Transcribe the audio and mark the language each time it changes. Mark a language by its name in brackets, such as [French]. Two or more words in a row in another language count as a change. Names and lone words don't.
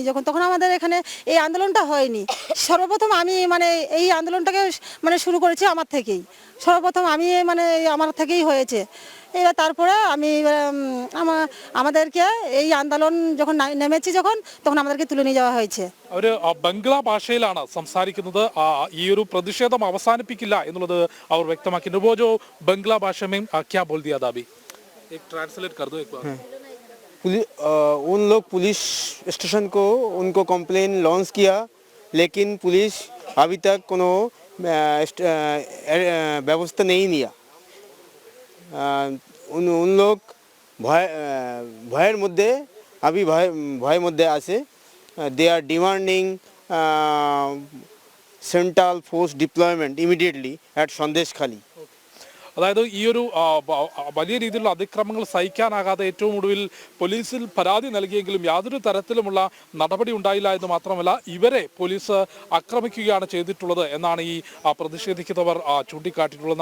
[Bangla] তখন আমাদের এখানে এই আন্দোলনটা হয়নি। সর্বপ্রথম আমি এই আন্দোলনটাকে শুরু করেছি আমার থেকেই। সর্বপ্রথম আমি আমার থেকেই হয়েছে। এবার তারপরে আমি আমাদেরকে এই আন্দোলন যখন নেমেছি তখন আমাদেরকে তুলে নিয়ে যাওয়া হয়েছে। [Malayalam] അവര് ബംഗ്ലാ ഭാഷയിലാണ് സംസാരിക്കുന്നത്. ഈ ഒരു പ്രതിഷേധം അവസാനിപ്പിക്കില്ല എന്നുള്ളത് അവർ വ്യക്തമാക്കിയിട്ടുണ്ട്. [Hindi] वो जो बंगला भाषा में क्या बोल दिया था अभी, एक ट्रांसलेट कर दो एक बार। उन लोग [English] police station [Hindi] को उनको [English] complain launch [Hindi] किया, लेकिन पुलिस अभी तक कोनो व्यवस्था नहीं लिया। उन लोग [Bangla] ভয়ের মধ্যে ভয়ের মধ্যে আছে। [English] they are demanding central force deployment immediately at Sandeshkhali. [Malayalam] അതായത് ഈ ഒരു വലിയ രീതിയിലുള്ള അതിക്രമങ്ങൾ സഹിക്കാനാകാതെ ഏറ്റവും ഒടുവിൽ പോലീസിൽ പരാതി നൽകിയെങ്കിലും യാതൊരു തരത്തിലുമുള്ള നടപടി ഉണ്ടായില്ല എന്ന് മാത്രമല്ല ഇവരെ പോലീസ് ആക്രമിക്കുകയാണ് ചെയ്തിട്ടുള്ളത് എന്നാണ് ഈ പ്രതിഷേധിക്കുന്നവർ ചൂണ്ടിക്കാട്ടിയിട്ടുള്ളത്.